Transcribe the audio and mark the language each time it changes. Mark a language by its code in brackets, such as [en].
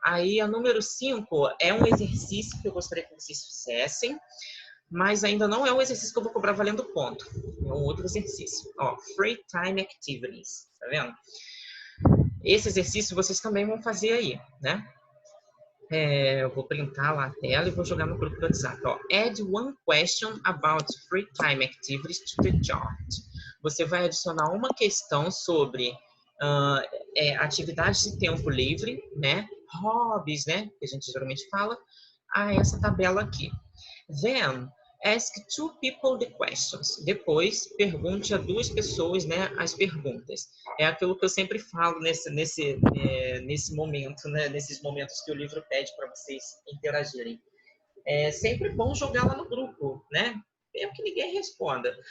[pt] Aí a número 5 é um exercício que eu gostaria que vocês fizessem, mas ainda não é um exercício que eu vou cobrar valendo ponto. É um outro exercício. Ó, Free Time Activities, tá vendo? Esse exercício vocês também vão fazer aí, né? Eu vou printar lá a tela e vou jogar no grupo do WhatsApp. [en] Ó, add one question about free time activities to the chart. [pt] Você vai adicionar uma questão sobre atividades de tempo livre, né? Hobbies, né? Que a gente geralmente fala, a essa tabela aqui. [en] Then, ask 2 people the questions. [pt] Depois, pergunte a 2 pessoas, né, as perguntas. É aquilo que eu sempre falo nesse momento, né, nesses momentos que o livro pede para vocês interagirem. É sempre bom jogar lá no grupo, né? Mesmo que ninguém responda.